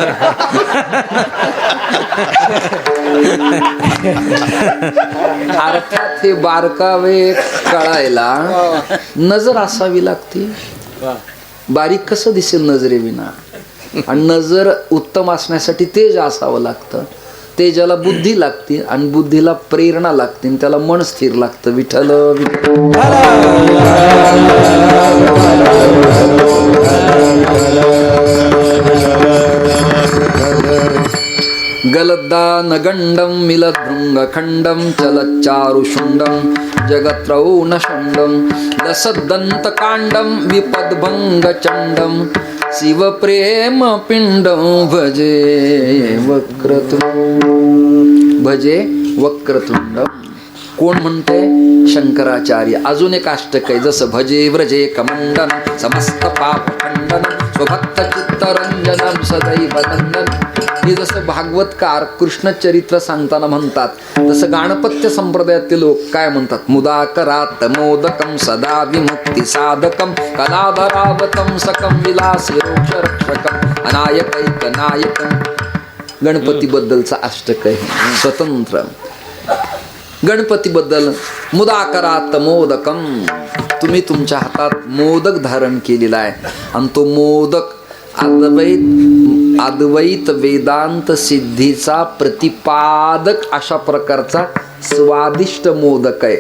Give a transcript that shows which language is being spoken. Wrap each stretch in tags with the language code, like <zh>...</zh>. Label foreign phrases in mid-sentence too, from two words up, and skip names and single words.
<mr>अर्थात हे बारकावे कळायला नजर असावी लागते. बारीक कसं दिसेल नजरेविना? आणि नजर उत्तम असण्यासाठी तेज असावं लागतं. तेजाला बुद्धी लागते आणि बुद्धीला प्रेरणा लागते आणि त्याला मन स्थिर लागतं.</mr> <sa>विठ्ठल गलद्दान गंडम मिलद भृंग खंडम चलच्चारुशुंडम जगत्रौन शंडम लसदंत कांडम विपदभंग चंडम शिव प्रेम पिंड भजे वक्रतुंड. भजे वक्रतुंड</sa> <mr>कोण म्हणते? शंकराचार्य. अजून एक अष्टक आहे, जसं</mr> <sa>भजे व्रजे कमंडन समस्त पाप खंडन स्वभक्त चित्तरंजनम सदैव नंदन.</sa> <mr>हे जसं भागवतकार कृष्ण चरित्र सांगताना म्हणतात, तसं गाणपत्य संप्रदायातील लोक काय म्हणतात?</mr> <sa>मुदाकरात मोदकम सदा विमुक्ती साधकम कलाधरावतम सकम विलासी रोक्ष रक्षकम अनायकैक नायकम.</sa> <mr>गणपतीबद्दलचा अष्टक आहे स्वतंत्र. गणपतीबद्दल</mr> <sa>मुदाकरात मोदकम,</sa> <mr>तुम्ही तुमच्या हातात मोदक धारण केलेला आहे आणि तो मोदक अद्वैत वेदांत सिद्धीचा प्रतिपादक अशा प्रकारचा स्वादिष्ट मोदक आहे.</mr>